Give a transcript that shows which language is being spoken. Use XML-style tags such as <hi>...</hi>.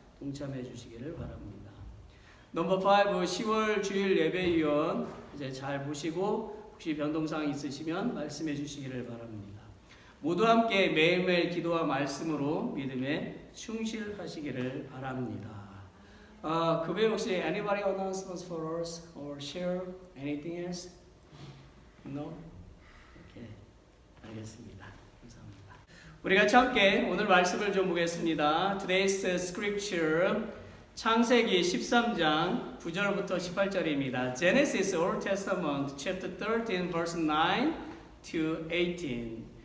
<ko>동참해 주시기를 바랍니다. 넘버 5, 10월 주일 예배위원 이제 잘 보시고 혹시 변동사항 있으시면 말씀해 주시기를 바랍니다. 모두 함께 매일매일 기도와 말씀으로 믿음에 충실하시기를 바랍니다. 그 외에 혹시</ko> <en>anybody announcements for us or share anything else?</en> <ko>No? 오케이, 알겠습니다. 감사합니다. 우리 같이 함께 오늘 말씀을 좀 보겠습니다.</ko> <en>Today's scripture</en> <ko>창세기 13장 9절부터 18절입니다.</ko> <en>Genesis Old Testament chapter 13 verse 9 to 18.</en>